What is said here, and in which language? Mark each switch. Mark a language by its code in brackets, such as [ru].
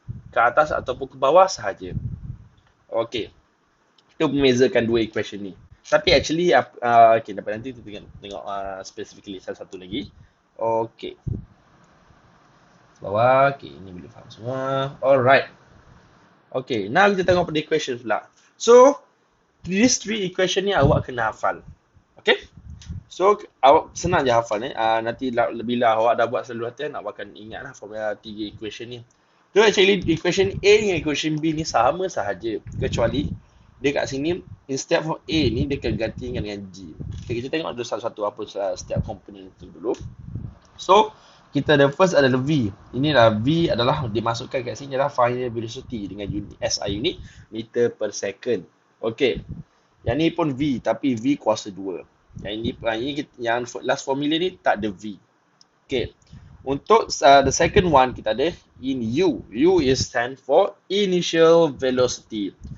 [ms] Ke atas ataupun ke bawah sahaja. Okay. Kita membezakan dua equation ni. Tapi actually, okay, dapat nanti kita tengok specifically salah satu lagi. Okay. Bawah. Okay, ini boleh faham semua. Alright. Okay, now kita tengok pada equation pula. So, [en] these three equation [ms] ni awak kena hafal. Okay? So, awak senang je hafal ni. Nanti bila awak dah buat selalu latihan, awak akan ingat lah formula tiga equation ni. So, actually equation A dengan equation B ni sama sahaja. Kecuali dia kat sini, instead of A ni, dia akan ganti dengan G. Okay, kita tengok ada satu-satu apa setiap komponen tu dulu. So, kita ada first adalah V. Inilah V adalah dimasukkan kat sini adalah final velocity dengan unit SI unit meter per second. Okey. Yang ni pun V tapi V kuasa 2. Yang ini yang last formula ni tak ada V. Okey. Untuk the second one kita ada in U. [en] U is stand for initial velocity.